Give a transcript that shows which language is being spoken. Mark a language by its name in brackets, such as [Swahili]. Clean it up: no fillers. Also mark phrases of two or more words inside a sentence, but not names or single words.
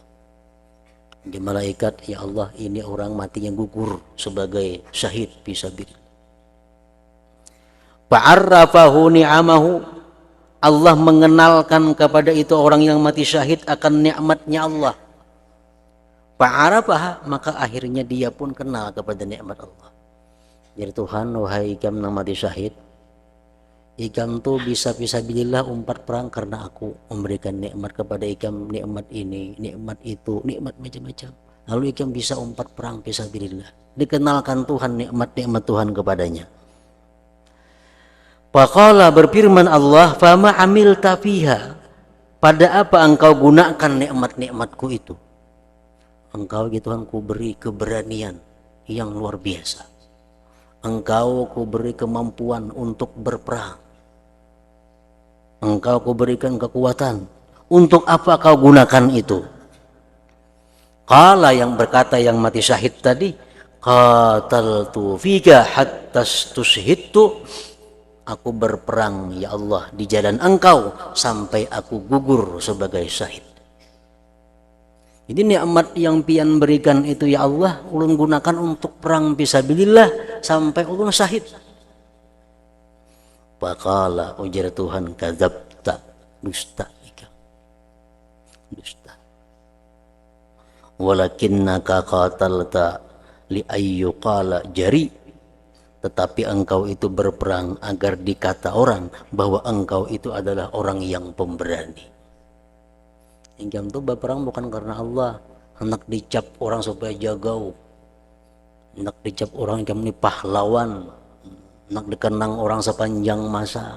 [Indonesian] Di malaikat, ya Allah, ini orang mati yang gugur sebagai syahid fisabilillah. [Arabic] فعرفه نعمه, [Indonesian] Allah mengenalkan kepada itu orang yang mati syahid akan nikmatnya Allah. Fa'arafaha, maka akhirnya dia pun kenal kepada nikmat Allah. [Banjar] Jadi Tuhan, wahai ikam yang mati syahid, ikam tuh bisa fisabilillah umpat perang karena aku memberikan nikmat kepada ikam, nikmat ini, nikmat itu, nikmat macam-macam. Lalu ikam bisa umpat perang fisabilillah. [Indonesian] Dikenalkan Tuhan nikmat-nikmat Tuhan kepadanya. Faqala, berfirman Allah, [Arabic] فما عملت فيها, [Indonesian] pada apa engkau gunakan nikmat-nikmatku itu? Engkau ya Tuhan ku beri keberanian yang luar biasa. Engkau ku beri kemampuan untuk berperang. Engkau ku berikan kekuatan. Untuk apa kau gunakan itu? Qala, yang berkata yang mati syahid tadi, [Arabic] قاتلت فيك حتى استشهدت, [Indonesian] aku berperang ya Allah di jalan engkau sampai aku gugur sebagai syahid. [Banjar] Jadi nikmat yang pian berikan itu ya Allah ulun gunakan untuk perang fisabilillah sampai ulun syahid. Faqala, ujar Tuhan, kadzabta, dusta ikam, dusta. [Arabic] ولكنك قاتلت لأن يقال جريء, [Indonesian] tetapi engkau itu berperang agar dikata orang bahwa engkau itu adalah orang yang pemberani. [Banjar] Ingkam tuh berperang bukan karena Allah, hendak dicap orang supaya jagau, hendak dicap orang ingkam ini pahlawan, hendak dikenang orang sepanjang masa.